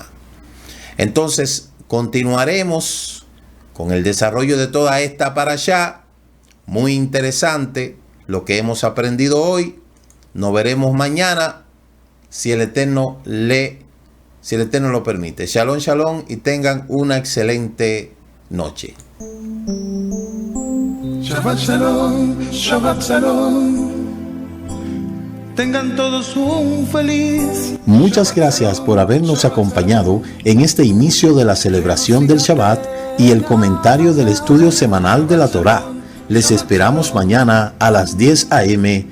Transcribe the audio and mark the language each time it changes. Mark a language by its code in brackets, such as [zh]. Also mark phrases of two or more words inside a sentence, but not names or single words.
[es] Entonces continuaremos con el desarrollo de toda esta parashá. Muy interesante lo que hemos aprendido hoy. Nos veremos mañana si el Eterno lo permite. [he] שלום, שלום [es] y tengan una excelente noche. [he] שבת שלום, שבת שלום. [es] Tengan todos un feliz. Muchas gracias por habernos acompañado en este inicio de la celebración del Shabbat y el comentario del estudio semanal de la Torá. Les esperamos mañana a las 10 a.m.